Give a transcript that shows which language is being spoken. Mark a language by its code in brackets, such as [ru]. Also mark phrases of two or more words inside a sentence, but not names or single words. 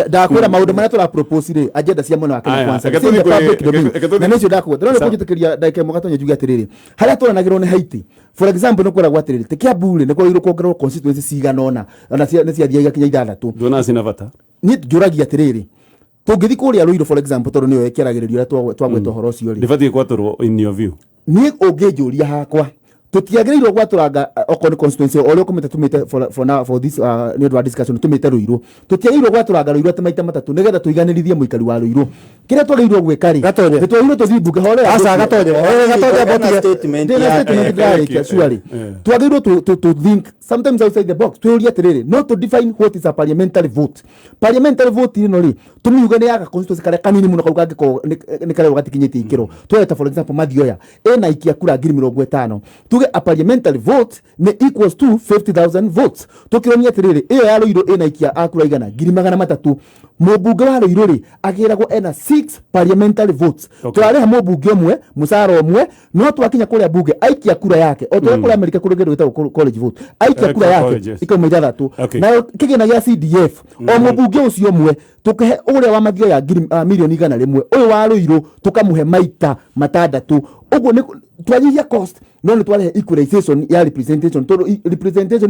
[ki] ndakwĩra maũndũ marĩa tũra propose rĩ agenda cia mwena wa Kenya Kwanza na nĩcio ndakwĩra ndĩrona kũnjĩtĩkĩria ndagĩka ĩmwe Gatonyi njuge atĩrĩrĩ harĩa tũranagĩrwo nĩ Haiti [en] for example [ki] nĩ kwĩragwo atĩrĩrĩ ti Kiambu-rĩ nĩ kwagĩrĩirwo kuongererwo constituency cigana ona nĩ ciathiĩ igakinya 6 ndona cina bata niĩ njũragia atĩrĩrĩ tũngĩthi kũrĩa Ruiru [en] for example [ki] tondũ nĩyo ĩkĩaragĩrĩrio ũrĩa twagweta ũhoro ũcio rĩ [en] ndibatiĩ gwatũrwo in your view niĩ ũngĩnjũria hakwa tutiagĩrĩirwo gwatũranga okorwo nĩ constituency ũrĩa ũkomete tumĩte for this nĩ ũndũ wa discussion tumĩte Ruiru tutiagĩrĩirwo gwatũranga Ruiru atĩ maita matatũ nĩgetha tũiganĩrithie mũikari wa Ruiru kĩrĩa twagĩrĩirwo gwĩka rĩ Gatonyi twagĩrĩirwo tũthiĩ mbunge horera aca Gatonyi twagĩrĩirwo to think sometimes outside the box twĩũrie atĩrĩrĩ no to define what is a parliamentary vote ĩno rĩ tũmiuge nĩ yaga constituency karĩa kanini mũno kau kangĩkorwo nĩ karĩa gatikinyĩtie ikĩro tweta for example Mathioya ĩna ikia kura 50,000 a parliamentary vote ne equals to 50,000 votes tukironia atiriri iyo ya Ruiru ina ikia akura igana 300,000 mubunge wa Ruiru ri agiragwo ena 6 parliamentary votes turare ha mubunge umwe musara umwe no twakinya kuria bunge aikia kura yake o twa kuria America kuri gwetagwo college vote aikia kura yake ikauma 3 na kigina gya CDF o mubunge ucio umwe tukehe uria wa Mathioya ya milioni 100 uyu wa Ruiru tukamuhe maita matandatu uguo ni twanyihia cost no nĩ twarehe equalization ya representation representation